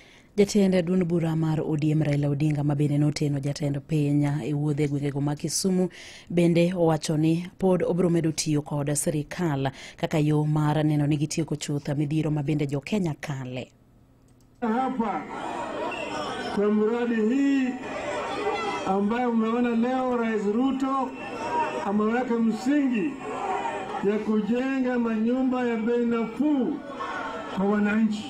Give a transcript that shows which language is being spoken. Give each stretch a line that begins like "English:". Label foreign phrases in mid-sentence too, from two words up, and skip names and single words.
Luo (Kenya and Tanzania): Jatend duond bura mar ODM Raila Odinga mabende noteno jatend piny e wuodhe gwengego ma Kisumu bende owacho ni pod obro medo tiyo kod sirikal kaka yo mar neno ni gitieko chuth midhiro mabende jo Kenya kale.
Swahili: Hapa kwa mradi hii ambayo umeona leo Rais Ruto ameweka msingi ya kujenga manyumba ya bei nafuu kwa wananchi.